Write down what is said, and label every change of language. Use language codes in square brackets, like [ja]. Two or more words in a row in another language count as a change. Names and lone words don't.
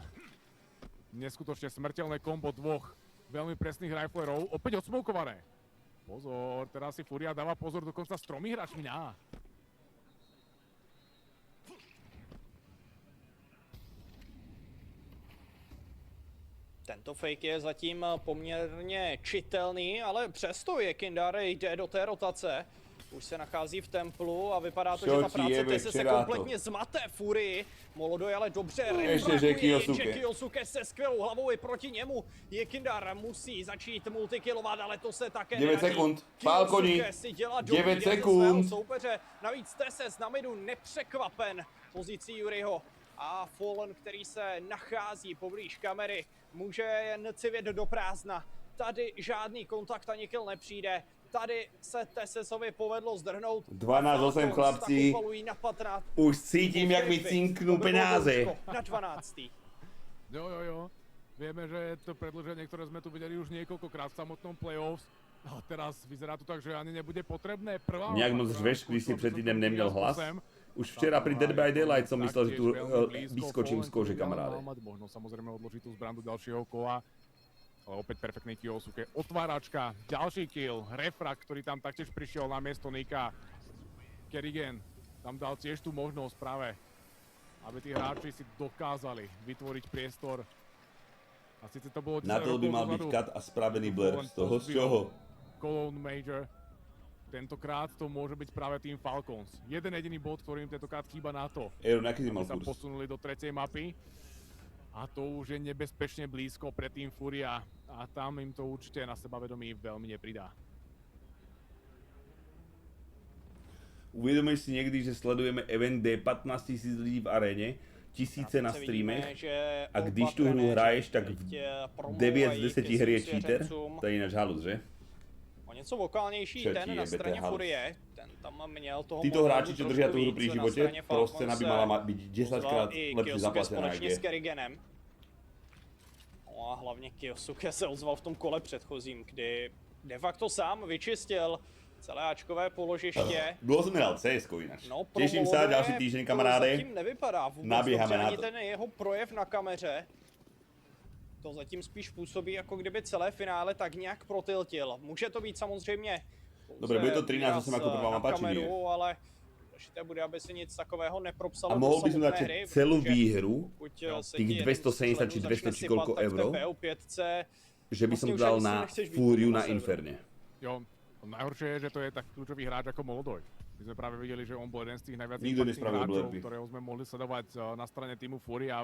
[sk] Neskutočne smrteľné kombo dvoch veľmi presných riflerov. Opäť odsmokované. Pozor, teraz si Furia dáva pozor dokonca s 3 hráčmi na. [cs] Tento fake je zatím poměrně čitelný, ale přesto Jekindare jde do té rotace. Už se nachází v templu a vypadá to, že ta práce TSS se kompletně zmate Furii. Molodoj ale dobře refrakuje, jenže Kyosuke se skvělou hlavou i proti němu. Jekindar musí začít multikillovat, ale to se také 9 sekund, Falconi, 9 sekund. Soupeře. Navíc TSS na midu nepřekvapen pozicí Yuriho. A Fallen, který se nachází poblíž kamery, může jen civět do prázdna. Tady žádný kontakt ani kill nepřijde. Tady se TSSovi povedlo zdrhnout. 12-8 chlapci. [sk] Už cítim, jak mi cinknú penáze. Na 12. Jo. Vieme, že to predĺženie, ktoré sme tu videli už niekoľkokrát v samotnom playoffs. A teraz vyzerá to tak, že ani nebude potrebné. [cs] Nejak moc řveš, když si před týdnem neměl hlas. [sk] Už včera pri Dead by Daylight som myslel, že tu vyskočím z kože, kamaráde. Možno samozrejme odložiť tú zbran do ďalšieho kola. Ale opäť perfektný Kyosuke. Otváračka, ďalší kill, refrak, ktorý tam taktiež prišiel na miesto Nika. Kerrigan tam dal tiež tú možnosť práve, aby tí hráči si dokázali vytvoriť priestor. A síce to bolo 10 na to by mal byť cut a spravený blur. Z toho, z čoho? Cologne Major. Tentokrát to môže byť práve tým Falcons. Jeden jediný bod, ktorým tentokrát chýba na to, aby sa posunuli do tretej mapy. A to už je nebezpečne blízko pre tým Furia. A tam im to určite na sebavedomí veľmi nepridá. [cs] Uvědomíš si někdy, že sledujeme event, kde je 15 000 lidí v aréně, tisíce na streamech a když tu hru hraješ, tak 9 z 10 her je cheater? To je jinak halus, že? O něco vokálnější ten na straně Furie, ten tam měl toho [sk] títo hráči, čo držia tú hru pri živote, proscena by mala byť 10-krát lepšie zaplatená, jak je. [cs] No a hlavně Kyosuke se ozval v tom kole předchozím, kdy de facto sám vyčistil celé Ačkové položiště. [sk] Dlouho som nehral CS-ko ináč. No, teším sa, ďalší týždeň, kamaráde. [cs] To zatím nevypadá vůbec Nabíháme dobře, na ani to. ten jeho projev na kameře. To zatím spíš působí, jako kdyby celé finále tak nějak protiltil. Může to být samozřejmě [sk] dobre, bude to 13-8 ako prvá mapa, či nie? [cs] Ale důležité bude, aby se nic takového nepropsalo. [sk] A mohol by som dať celú výhru, tých 270 či 200 či koľko euro, že by som dal na Fúriu na Inferne. Jo, najhoršie je, že to je tak kľúčový hráč ako Molodoj. My sme práve videli, že on bol jeden z tých najviac impactných hráčov, ktorého sme mohli sledovať na strane týmu Furia.